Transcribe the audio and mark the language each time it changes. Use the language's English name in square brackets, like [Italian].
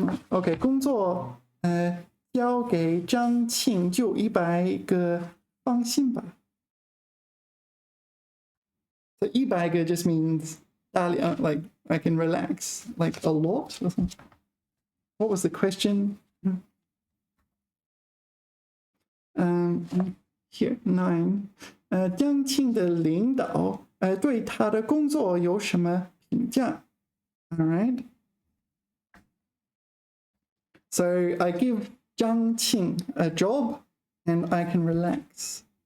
[Chinese] OK， 工作交给张庆就100个，放心吧。 [English] So 100个 just means like I can relax, like a lot or something. What was the question? Here 9. [Chinese] 张庆的领导对他的工作有什么评价 ？ [English] All right. So I give Zhang Qing a job and I can relax.